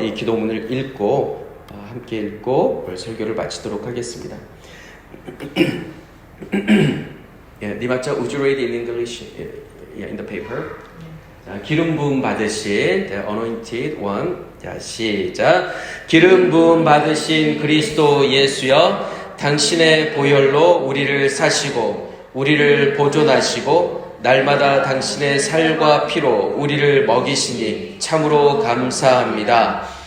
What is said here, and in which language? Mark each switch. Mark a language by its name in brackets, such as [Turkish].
[Korean] 이 기도문을 함께 읽고 오늘 설교를 마치도록 하겠습니다. [English] 니마차, would you read in English? In the paper. [Korean] 자, 기름 부음 받으신 [English] the anointed one. [Korean] 자, 시작. 기름 부음 받으신 그리스도 예수여, 당신의 보혈로 우리를 사시고 우리를 보존하시고 날마다 당신의 살과 피로 우리를 먹이시니 참으로 감사합니다.